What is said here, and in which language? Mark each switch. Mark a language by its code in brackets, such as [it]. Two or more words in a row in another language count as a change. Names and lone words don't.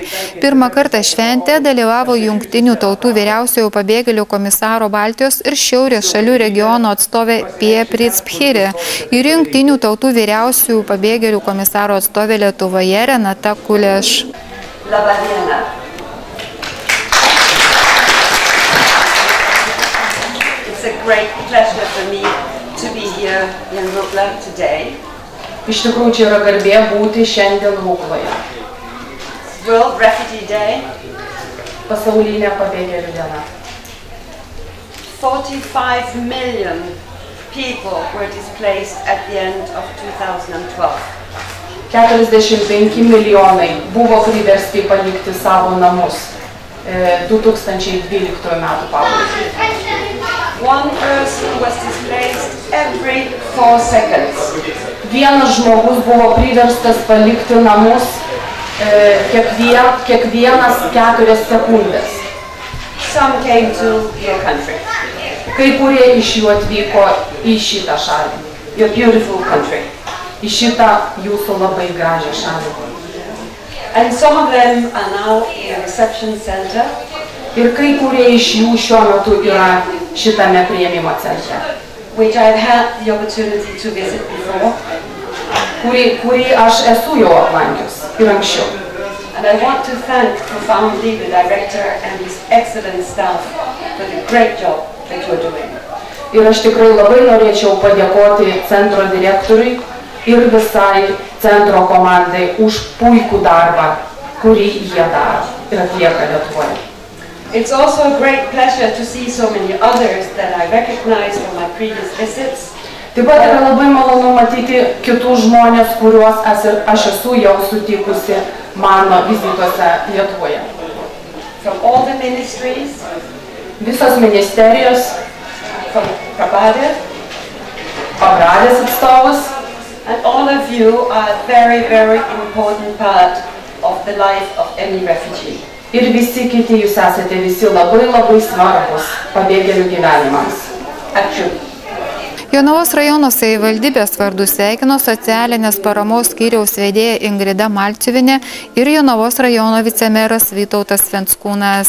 [lt] Pirmą kartą šventėje dalyvavo Jungtinių tautų vyriausiojo pabėgėlių komisaro Baltijos ir Šiaurės šalių regiono atstovė Pia Pricpchiri ir Jungtinių tautų vyriausiųjų pabėgėlių komisaro atstovė Lietuvoje Renata Kuleš. Labą dieną. [en] It's a great pleasure for me to be here in Rukla today. [lt] Iš tikrųjų, čia yra garbė būti šiandien Rukloje. [en] World Refugee Day. [lt] Pasaulinė pabėgėlių diena. [en] 45 million people were displaced at the end of 2012. [lt] 45 milijonai buvo priversti palikti savo namus 2012 metų pabaigai. [en] One person was displaced every 4 seconds. [lt] Vienas žmogus buvo priverstas palikti namus kiekvienas 4 sekundės. [en] Some came to your country, [lt] Kai kurie iš jų atvyko į šitą šalį, [en] your beautiful country. [lt] į šitą jūsų labai gražią šalį. [en] And some of them are now in a reception center, [lt] Ir kai kurie iš jų šiuo metu yra šitame priėmimo centre, [en] which I've had the opportunity to visit before. [lt] kurį aš esu jau aplankius ir anksčiau. [en] And I want to thank profoundly the director and his excellent staff for the great job that you are doing. [lt] Ir aš tikrai labai norėčiau padėkoti centro direktoriui ir visai centro komandai už puikų darbą, kurį jie daro ir atlieka Lietuvoje. [en] It's also a great pleasure to see so many others that I recognize from my previous visits. [lt] Taip pat yra labai malonu matyti kitus žmonės, kuriuos aš esu jau sutikusi mano vizituose Lietuvoje. [en] From all the ministries, [lt] Visos ministerijos, [en] from Prabhada, [lt] Pabradės atstovus, [en] and all of you are a very, very important part of the life of any refugee. [lt] ir visi kiti jūs esate visi labai svarbus pabėgėlių gyvenimams. Ačiū. Jonavos rajono savivaldybės vardu sveikino socialinės paramos skyriaus vedėja Ingrida Malciuvinė ir Jonavos rajono vicemeras Vytautas Venckūnas.